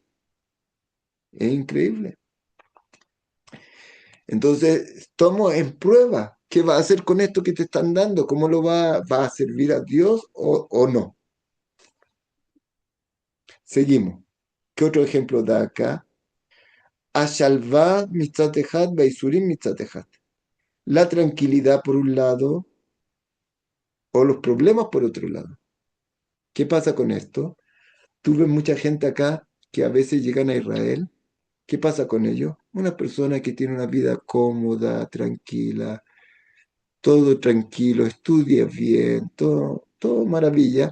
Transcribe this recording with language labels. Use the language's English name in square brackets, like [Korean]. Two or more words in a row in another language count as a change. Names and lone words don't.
[Spanish] Es increíble. Entonces, tomo en prueba qué va a hacer con esto que te están dando, cómo va a servir a Dios o no. Seguimos. ¿Qué otro ejemplo da acá? [Hebrew] השלווה מצד אחת בייסורים מצד אחת. [Spanish] La tranquilidad por un lado o los problemas por otro lado. ¿Qué pasa con esto? Tú ves mucha gente acá que a veces llegan a Israel. ¿Qué pasa con ellos? Una persona que tiene una vida cómoda, tranquila, todo tranquilo, estudia bien, todo maravilla.